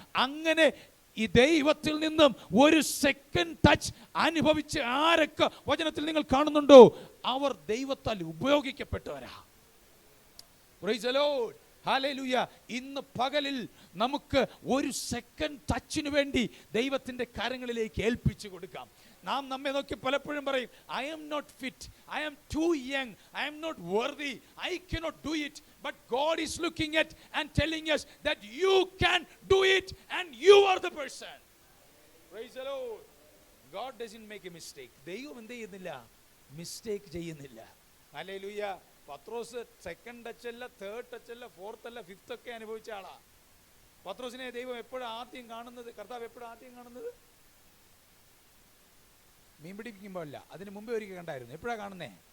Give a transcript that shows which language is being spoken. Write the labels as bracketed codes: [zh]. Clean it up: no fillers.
[ml] അങ്ങനെ ഈ ദൈവത്തിൽ നിന്നും ഒരു സെക്കൻഡ് ടച്ച് അനുഭവിച്ച് ആരൊക്കെ വചനത്തിൽ നിങ്ങൾ കാണുന്നുണ്ടോ, അവർ ദൈവത്താൽ ഉപയോഗിക്കപ്പെട്ടവരാ. [en] Praise the Lord. [ml] ഹല്ലേലൂയ. ഇന്ന് പകലിൽ നമുക്ക് ഒരു സെക്കൻഡ് ടച്ചിന് വേണ്ടി ദൈവത്തിന്റെ കരങ്ങളിലേക്ക് ഏൽപ്പിച്ചു കൊടുക്കാം. നാം നമ്മെ നോക്കി പലപ്പോഴും പറയും, [en] I am not fit, I am too young, I am not worthy, I cannot do it. But God is looking at and telling us that you can do it and you are the person. Praise the Lord. God doesn't make a mistake. [ml] ദൈവം എന്ത് ചെയ്യുന്നില്ല? Mistake ചെയ്യുന്നില്ല. Hallelujah. പത്രോസ് second touch അല്ല, third touch അല്ല, fourth അല്ല, fifth ഒക്കെ അനുഭവിച്ച ആളാ. പത്രോസിനെ ദൈവം എപ്പോഴും ആദ്യം കാണുന്നത്, കർത്താവ് എപ്പോഴും ആദ്യം കാണുന്നത് മീൻ പിടിപ്പിക്കുമ്പോഴല്ല, അതിന് മുമ്പേ ഒരിക്കൽ കണ്ടായിരുന്നു. എപ്പോഴാണ് കാണുന്നേ?